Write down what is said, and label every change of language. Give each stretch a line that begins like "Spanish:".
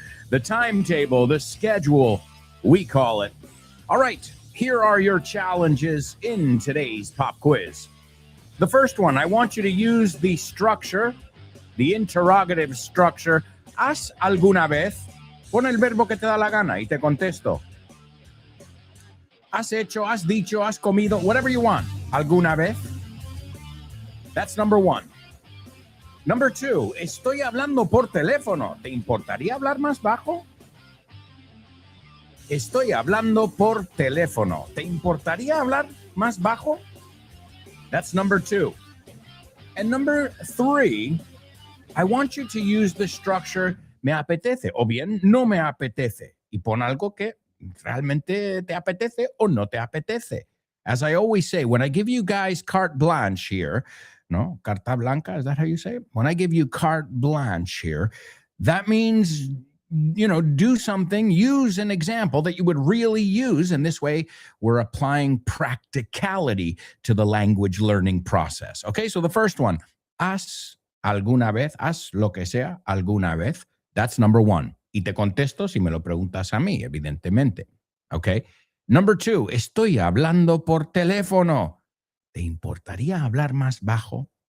English: The timetable, the schedule, we call it. All right, here are your challenges in today's pop quiz. The first one, I want you to use the structure, the interrogative structure.
Spanish: ¿Has alguna vez? Pon el verbo que te da la gana y te contesto. Has hecho, has dicho, has comido,
English: whatever you want.
Spanish: ¿Alguna vez?
English: That's number 1. Number 2,
Spanish: estoy hablando por teléfono. ¿Te importaría hablar más bajo? Estoy hablando por teléfono. ¿Te importaría hablar más bajo?
English: That's number 2. And number 3, I want you to use the structure
Spanish: me apetece o bien no me apetece. Y pon algo que realmente te apetece o no te apetece.
English: As I always say, when I give you guys carte blanche here, no, carta blanca, is that how you say it? When I give you carte blanche here, that means, do something, use an example that you would really use. And this way, we're applying practicality to the language learning process. Okay, so the first one,
Spanish: ¿has alguna vez, haz lo que sea, alguna vez?
English: That's number 1.
Spanish: Y te contesto si me lo preguntas a mí, evidentemente. Okay.
English: Number 2,
Spanish: estoy hablando por teléfono. ¿Te importaría hablar más bajo?